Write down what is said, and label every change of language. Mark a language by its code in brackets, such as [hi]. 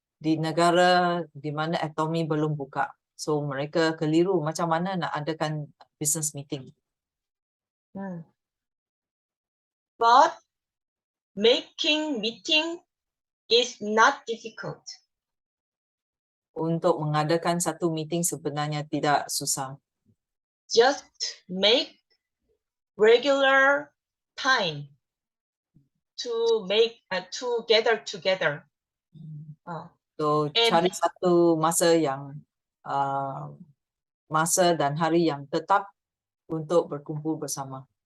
[ms] di negara di mana Atomy belum buka. So mereka keliru macam mana nak adakan business meeting. [en] But making meeting is not difficult. [ms] Untuk mengadakan satu meeting sebenarnya tidak susah. [en] Just make regular time to gather together. So And- [ms] cari satu masa yang masa dan hari yang tetap untuk berkumpul bersama.